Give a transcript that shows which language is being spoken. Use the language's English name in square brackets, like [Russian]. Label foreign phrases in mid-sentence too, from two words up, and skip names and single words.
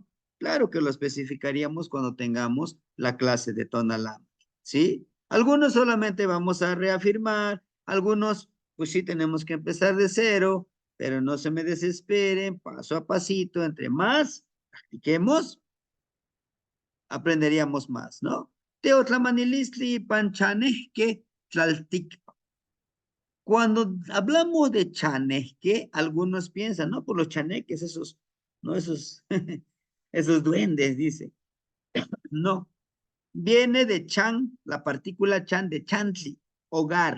[Spanish] Claro que lo especificaríamos cuando tengamos la clase de Tonalá, ¿sí? Algunos solamente vamos a reafirmar, algunos, pues sí, tenemos que empezar de cero, pero no se me desesperen, paso a pasito, entre más practiquemos, aprenderíamos más, ¿no? [Nahuatl languages] Teotlamanilistli panchanesque tlaltic. [Spanish] Cuando hablamos de chaneque, algunos piensan, ¿no? Por los chaneques, esos, ¿no? Esos, esos duendes, dice. No, viene de chan, la partícula chan de chantli, hogar.